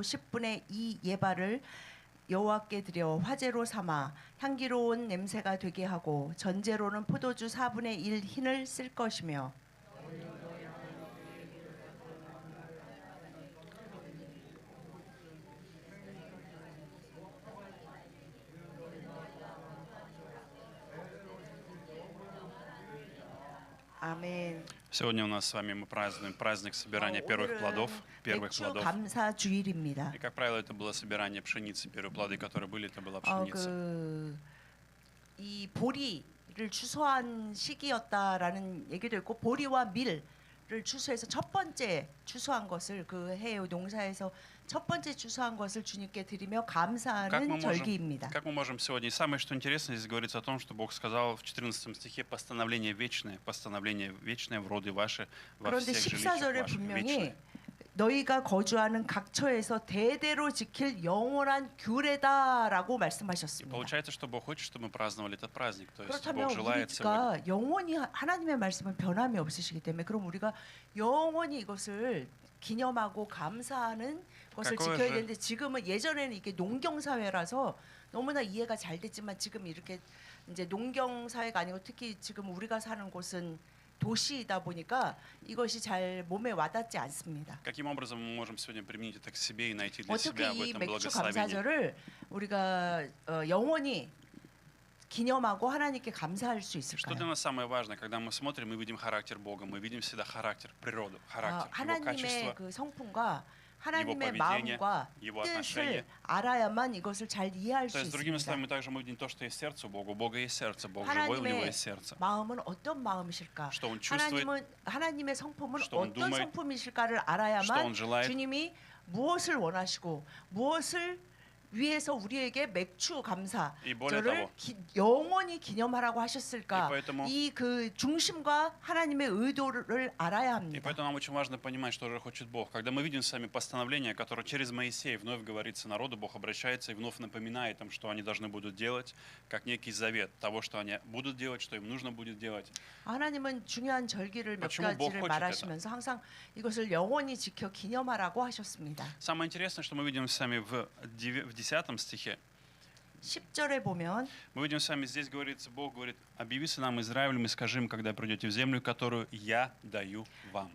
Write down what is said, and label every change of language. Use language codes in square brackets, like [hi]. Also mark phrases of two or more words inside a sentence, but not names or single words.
[ko] 10분의 2 예발을 여호와께 드려 화제로 삼아 향기로운 냄새가 되게 하고 전제로는 포도주 4분의 1 흰을 쓸 것이며 아멘. [ru] Сегодня у нас с вами мы празднуем праздник собирания первых плодов. [ko] 맥주 감사 주일입니다. [ru] И, как правило, это было собирание пшеницы. Первые плоды, которые были, это была пшеница. [ko] 이 보리를 추수한 시기였다라는 얘기도 있고 보리와 밀을 추수해서 첫 번째 추수한 것을 그 해의 농사에서 첫 번째 추수한 것을 주님께 드리며 감사하는 절기입니다. [ru] Как мы можем сегодня? И самое, что интересно, здесь говорится о том, что Бог сказал в 14 стихе постановление вечное в роды ваши, во [ko] 그런데 [ru] всех [ko] 14절에 [ru] жилищах ваших. [ko] 분명히 [ru] Вечное. [ko] 너희가 거주하는 각처에서 대대로 지킬 영원한 규례다라고 말씀하셨습니다. [ru] Получается, что Бог хочет, чтобы мы праздновали этот праздник. То есть [ko] 그렇다면 [ru] Бог желает сегодня. [ko] 우리가 영원히 하나님의 말씀은 변함이 없으시기 때문에 그럼 우리가 영원히 이것을 기념하고 감사하는 것을 지켜야 되는데 지금은 예전에는 이게 농경 사회라서 너무나 이해가 잘 됐지만 지금 이렇게 이제 농경 사회가 아니고 특히 지금 우리가 사는 곳은 도시이다 보니까 이것이 잘 몸에 와닿지 않습니다. [ru] Каким образом мы можем сегодня применить это к себе и найти для [ko] 어떻게 [ru] себя в [ko] 이 [ru] этом [ko] 맥주 [ru] благословении? [ko] 감사절을 우리가 영원히 기념하고 하나님께 감사할 수 [ru] Что [ko] 있을까요? [ru] для нас самое важное, когда мы смотрим, мы видим характер Бога, мы видим всегда характер, природу, характер, его [ko] 하나님의 [ru] качества, [ko] 그 성품과 하나님의 [ru] его [ko] 마음과 [ru] его [ko] 뜻을 [ru] отношения. [ko] 알아야만 이것을 잘 이해할 수 [ru] То есть, другими [ko] 있습니다. [ru] словами, также мы видим то, что есть сердце у Бога. У Бога есть сердце, Бог живой, у Него [ko] 하나님의 [ru] есть сердце. [ko] 마음은 어떤 마음이실까? [ru] Что Он чувствует, [ko] 하나님의 성품은 [ru] что он [ko] 어떤 [ru] думает, [ko] 성품이실까를 [ru] что [ko] 알아야만 [ru] он желает. [ko] 주님이 무엇을 원하시고 무엇을 위해서 우리에게 맥주 감사 [ru] И более [ko] 저를 [ru] того, [ko] 영원히 기념하라고 하셨을까? [ru] И поэтому- [ko] 이 그 중심과 하나님의 의도를 알아야 [ru] И [ko] 합니다. [ru] поэтому нам очень важно понимать, что же хочет Бог. Когда мы видим с вами постановление, которое через Моисея вновь говорится народу, Бог обращается и вновь напоминает им, что они должны будут делать, как некий завет того, что они будут делать, что им нужно будет делать. [ko] 하나님은 중요한 절기를 몇 [ru] почему Бог [ko] 가지를 [ru] хочет [ko] 말하시면서 항상 이것을 영원히 지켜 기념하라고 하셨습니다. [ru] Самое интересное, что мы видим с вами в 10 стихе. [ko] 10절에 보면 [ru] Мы видим с вами, здесь говорится, Бог говорит, объяви сынам Израилевым и скажи им, когда придете в землю, которую я даю вам.